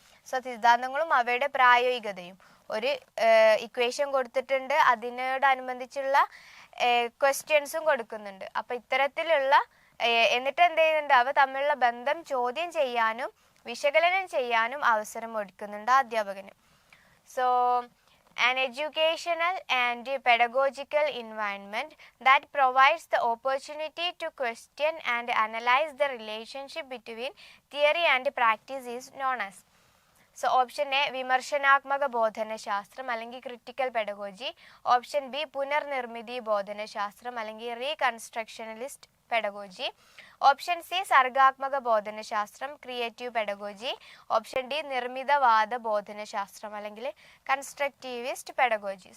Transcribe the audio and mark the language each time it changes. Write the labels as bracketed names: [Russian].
[Malayalam] So സിദ്ധാന്തങ്ങളും അവയുടെ പ്രായോഗികതയും, ഒരു ഇക്വേഷൻ കൊടുത്തിട്ടുണ്ട്, അതിനോടനുബന്ധിച്ചുള്ള ക്വസ്റ്റ്യൻസും കൊടുക്കുന്നുണ്ട്. അപ്പം ഇത്തരത്തിലുള്ള എന്നിട്ട് എന്ത് ചെയ്യുന്നുണ്ട്, അവ തമ്മിലുള്ള ബന്ധം ചോദ്യം ചെയ്യാനും വിശകലനം ചെയ്യാനും അവസരം ഒരുക്കുന്നുണ്ട് അധ്യാപകന്. [English] So an educational and pedagogical environment that provides the opportunity to question and analyze the relationship between theory and practice is known as. [Malayalam] So option A വിമർശനാത്മക ബോധനശാസ്ത്രം അല്ലെങ്കിൽ ക്രിട്ടിക്കൽ പെഡഗോജി. ഓപ്ഷൻ ബി പുനർനിർമ്മിതി ബോധനശാസ്ത്രം അല്ലെങ്കിൽ റീകൺസ്ട്രക്ഷണലിസ്റ്റ് പെഡഗോജി. ഓപ്ഷൻ സി സർഗാത്മക ബോധനശാസ്ത്രം creative pedagogy. Option D നിർമ്മിതവാദ ബോധനശാസ്ത്രം അല്ലെങ്കിൽ constructivist pedagogy.